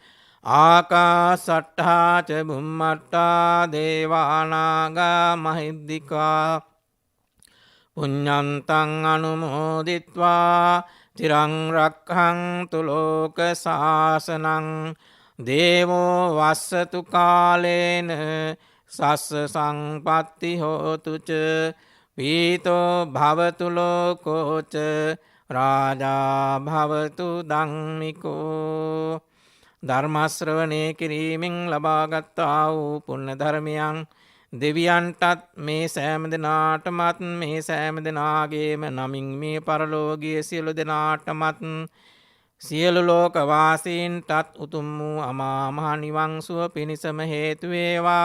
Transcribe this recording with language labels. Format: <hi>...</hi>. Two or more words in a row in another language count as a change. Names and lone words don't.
<pi>ආකාසට්ඨා ච බුම්මට්ඨා දේවානාගා මහිද්దికා පුඤ්ඤන්තං අනුමෝදිත්වා චිරං රක්ඛන්තු ලෝක සාසනං. දේවෝ වස්සතු කාලේන සස්ස සංපත්ති හෝතු ච පීතෝ භවතු ලෝකෝච රාජා භවතු ධම්මිකෝ.</pi> <si>ධර්මශ්‍රවණය කිරීමෙන් ලබාගත්තා වූ පුණ්‍ය ධර්මයන් දෙවියන්ටත් මේ සෑම දෙනාටමත් මේ සෑම දෙනාගේම නමින් මේ පරලෝකීය සියලු දෙනාටමත් සියලු ලෝක වාසීන්ටත් උතුම් වූ අමා මහ නිවන් සුව පිණිසම හේතු වේවා.</si>